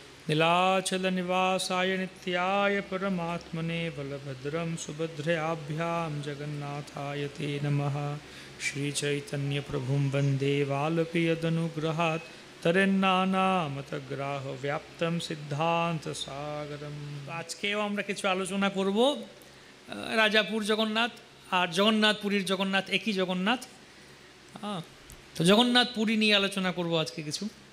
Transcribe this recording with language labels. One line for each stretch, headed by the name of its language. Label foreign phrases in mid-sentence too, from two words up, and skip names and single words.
Sanskrit: नीलाचलनिवासाय नित्याय परमात्मने बलभद्रं सुभद्रयाभ्यां जगन्नाथाय ते नमः। श्रीचैतन्यप्रभुं वन्दे वाल्पि यदनुग्रहात् তরেন্নানামতগ্রাহ ব্যাপ্তম সিদ্ধান্ত সাগরম।
Bangla: আজকেও আমরা কিছু আলোচনা করব রাজাপুর জগন্নাথ আর জগন্নাথপুরীর জগন্নাথ একই জগন্নাথ। তো জগন্নাথ পুরী নিয়ে আলোচনা করব আজকে কিছু।